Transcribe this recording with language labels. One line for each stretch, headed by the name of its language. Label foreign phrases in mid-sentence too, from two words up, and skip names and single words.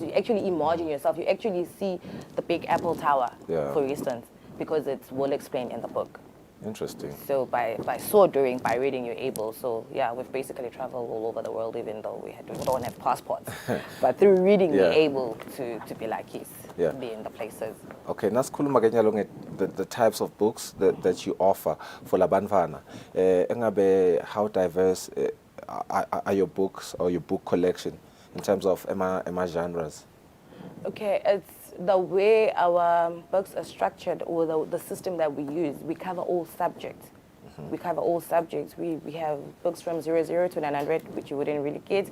English: You actually imagine yourself. You actually see the Big Apple Tower, for instance, because it's well explained in the book. Interesting. So by reading, you're able. So yeah, we've basically traveled all over the world, even though we don't have passports. But through reading, we're able to be like be in the places. Okay,
Swati: nasikhuluma ke nyalo
English: the types of books that you offer for labanfana. Engabe how diverse are your books or your book collection in terms of ema genres? Okay, it's the way our books are structured or the system that we use. We cover all subjects. We cover all subjects. We have books from 00 to 900, which you wouldn't really get.